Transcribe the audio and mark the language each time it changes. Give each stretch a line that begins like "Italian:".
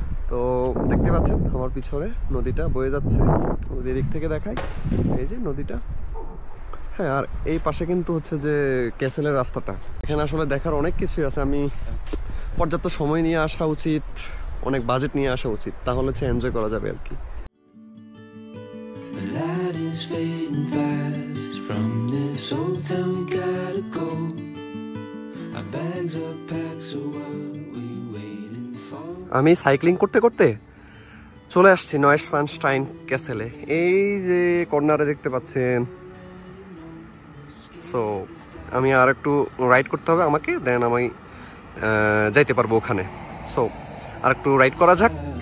Bangla: তো দেখতে পাচ্ছেন আমার পিছনে নদীটা বয়ে যাচ্ছে, নদীর দিক থেকে দেখাই, এই যে নদীটা। হ্যাঁ, আর এই পাশে কিন্তু হচ্ছে যে ক্যাসেলের রাস্তাটা। এখানে আসলে দেখার অনেক কিছুই আছে। আমি পর্যাপ্ত সময় নিয়ে আসা উচিত, অনেক বাজেট নিয়ে আসা উচিত, তাহলে হচ্ছে এনজয় করা যাবে আর কি।
English: The light is fading fast from this old town, we gotta go. Our bags are packed, so what we waiting for?
Bangla: আমি সাইক্লিং করতে করতে চলে আসছি নয়েশভানস্টাইন ক্যাসেলে। এই যে কর্নারে দেখতে পাচ্ছেন। সো আমি আর একটু রাইড করতে হবে আমাকে, দেন আমি যাইতে পারবো ওখানে। সো আর একটু রাইড করা যাক।